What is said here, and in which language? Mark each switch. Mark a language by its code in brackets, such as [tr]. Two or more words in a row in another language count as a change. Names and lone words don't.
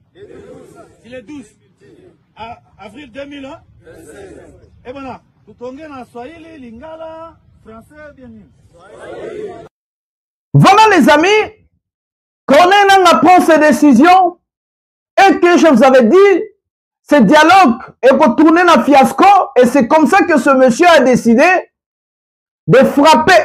[fr] C'est le 12 avril 2001. Et voilà, [sw] tutonge na Swahili, [fr] Lingala, français, bien sûr. Voilà les amis, Corneille prend ses décisions et que je vous avais dit, ce dialogue est retourné dans fiasco et c'est comme ça que ce monsieur a décidé de frapper.